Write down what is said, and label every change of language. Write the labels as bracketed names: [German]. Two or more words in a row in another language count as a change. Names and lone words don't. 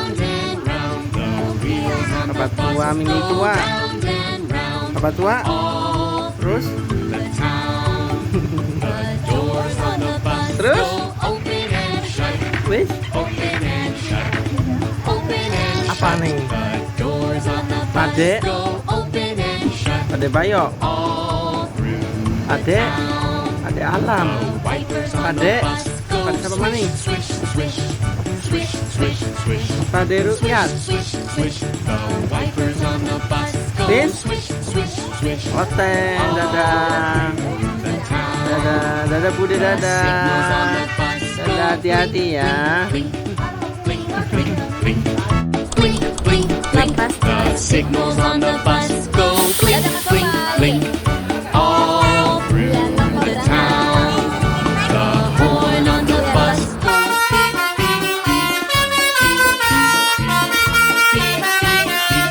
[Indonesian] Bapak tua, mini tua. Bapak tua? Terus? Terus? Wih? Apa nih? Pade? Pade Bayo? Ade? Ade Alam? Pade? Pade siapa maning? Pade Rukyat? Bis? Oteng, dadah. Dadah, dadah Bude, dadah. Dadah, hati-hati ya. [English] Signals on the bus go blink, blink, blink. All through the town. The horn on the bus goes beep, beep, beep, beep, beep, beep, beep, beep.